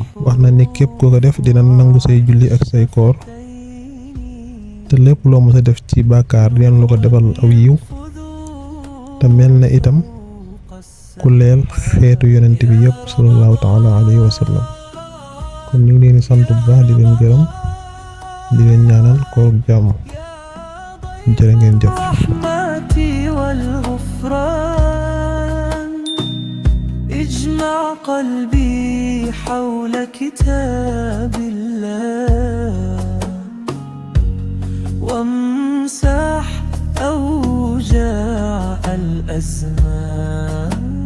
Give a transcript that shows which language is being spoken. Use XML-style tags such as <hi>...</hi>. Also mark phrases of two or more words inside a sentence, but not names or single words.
<wo>wax na ni képp ko ko def dina nangu say julli ak say koor te lépp loo mës a def ci bàkkaar dina la ko defal aw yiw te mel na itam ku leel xeetu yonent bi yëpp</wo> <ar>صلى الله تعالى عليه وسلم.</ar> <wo>kon ñu ngi leen di sant bu baax di leen gërëm di leen ñaanal koor jàmm jërë ngeen jëf.</wo> <ar>اجمع قلبي حول كتاب الله وامسح أوجاع الأزمان.</ar>